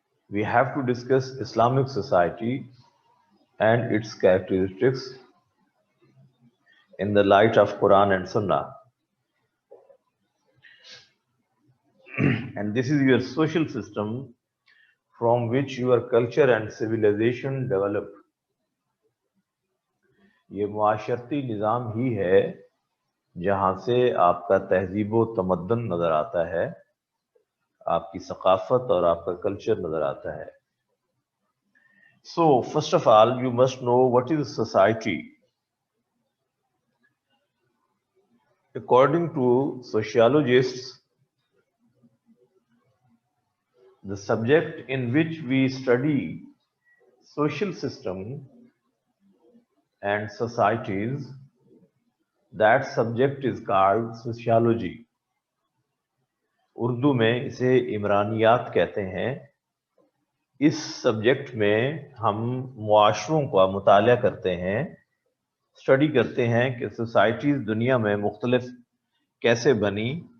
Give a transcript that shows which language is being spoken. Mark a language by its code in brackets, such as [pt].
[en] We have to discuss Islamic society and its characteristics in the light of Quran and Sunnah. And this is your social system from which your culture and civilization develop. [ur] یہ معاشرتی نظام ہی ہے جہاں سے آپ کا تہذیب و تمدن نظر آتا ہے, آپ کی ثقافت اور آپ کا کلچر نظر آتا ہے. [en] So first of all you must know what is society. According to sociologists, the subject in which we study social system and societies, that subject is called sociology. [ur] Urdu میں اسے عمرانیات کہتے ہیں. اس سبجیکٹ میں ہم معاشروں کا مطالعہ کرتے ہیں, اسٹڈی کرتے ہیں کہ سوسائٹیز دنیا میں مختلف کیسے بنی.